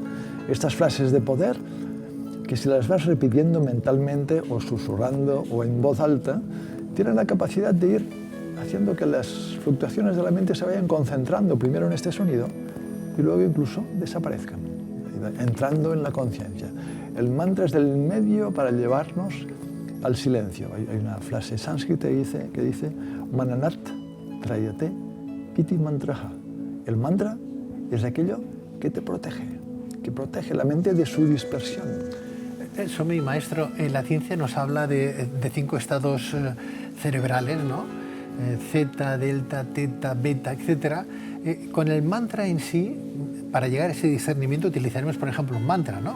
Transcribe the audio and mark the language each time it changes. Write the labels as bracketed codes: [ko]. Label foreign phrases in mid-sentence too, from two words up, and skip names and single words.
[es] Estas frases de poder, que si las vas repitiendo mentalmente o susurrando o en voz alta, tienen la capacidad de ir haciendo que las fluctuaciones de la mente se vayan concentrando primero en este sonido y luego incluso desaparezcan, entrando en la conciencia. El mantra es del medio para llevarnos al silencio. Hay una frase sánscrita que dice [sa] Mananat trayate iti mantraha. [es] El mantra es aquello que te protege, que protege la mente de su dispersión. Eso, mi maestro, la ciencia nos habla de 5 estados cerebrales, ¿no? Zeta, delta, teta, beta, etc. Con el mantra en sí, para llegar a ese discernimiento utilizaremos, por ejemplo, un mantra, ¿no?